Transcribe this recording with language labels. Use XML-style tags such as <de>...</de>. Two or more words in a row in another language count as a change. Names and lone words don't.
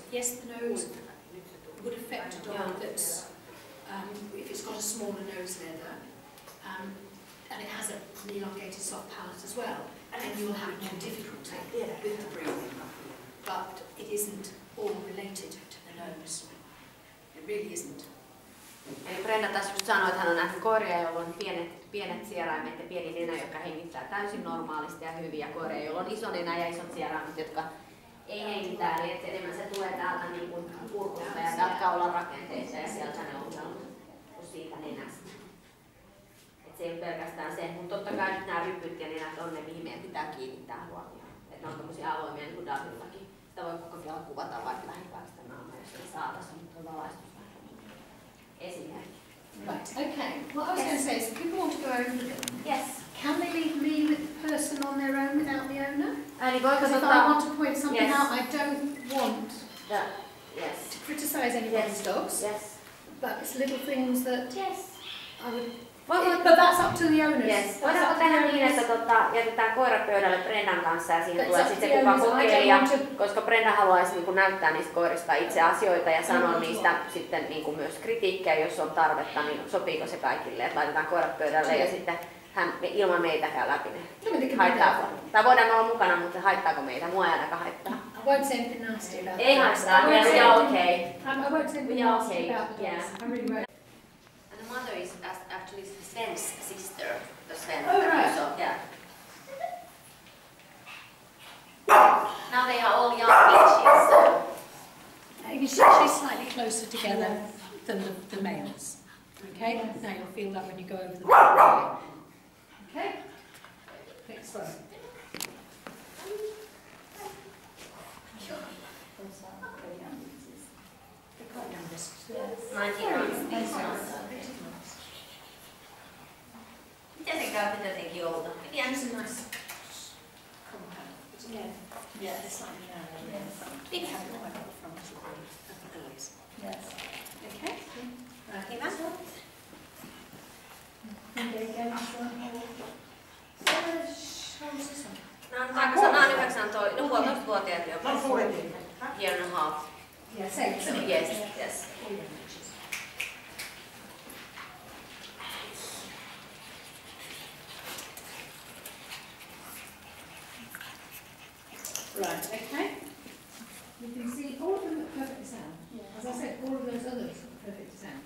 <en>Yes, the nose would affect a dog that's, if it's got a smaller nose leather, and it has an elongated soft palate as well, and then you'll have more difficulty with the breathing. But it isn't all related to the nose. It really isn't.</en> <fi>Eli Brenda tässä just sanoi, että hän on nähnyt koiria, joilla on pienet sieraimet ja pieni nenä, jotka hengittää täysin normaalisti ja hyvin, ja koiria, joilla on iso nenä ja isot sieraimet, jotka ei hengittää, niin että enemmän se tulee täältä niin kuin kurkusta ja täältä kaulan rakenteista ja sieltä ne on siitä nenästä. Se ei ole pelkästään se, mutta totta kai nyt nämä rypyt ja nenät on ne, mihin meidän pitää kiinnittää huomioon. Että ne on tommosia avoimia niin kuin Davillakin. Sitä voi kokeilla kuvata vaikka lähipäästä naamaa, jos ei saataisiin, mutta on valaistus esimerkki.</fi> <en>Right, okay. What I was going to say is, if people want to go over them, yes. Can they leave me with the person on their own without the owner?</en> <fi>Eli voiko</fi> <en>Because if I want to point something out, I don't want to criticise anybody's dogs. Yes. But it's little things that I would. But that's up to the owners. Yes.</en> <fi>Voidaanko tehdä niin, että jätetään koira pöydälle Brendan kanssa ja siihen tulee sitten se kuka kokeilija, koska Brenda haluaisi niin kuin näyttää niistä koirista itse asioita ja sanoa niistä sitten niin kuin myös kritiikkejä, jos on tarvetta, niin sopiiko se kaikille, että laitetaan koirat pöydälle ja sitten hän ilman meitä käy läpi ne. Haittaako? Tai voidaan olla mukana, mutta haittaako meitä? Mua ei ainakaan haittaa.</fi> <en>I won't say anything nasty about</en> <fi>ei haittaa,</fi> <en>we are okay. I won't say anything nasty about the dogs. I really won't. And the mother is actually Sven's sister. The Sven. Oh, right. So, yeah. Now they are all young bitches, so. She's slightly closer together than the males. Okay? Now you'll feel that when you go over the back. Okay? Next one.</en> <fi>Miten se käy jotenkin olta?</fi> <en>Yeah, it's a nice compound. Yeah, it's like big habit I got from the boys. Yes. Okay? Right,</en> <fi>Hyvä. Nämä on 9-vuotiaat jopa.</fi> <en>Year and a half. Yeah, same. Yes, yes. Right, okay. You can see all of them look perfectly sound. As I said, all of those others look perfectly sound.</en>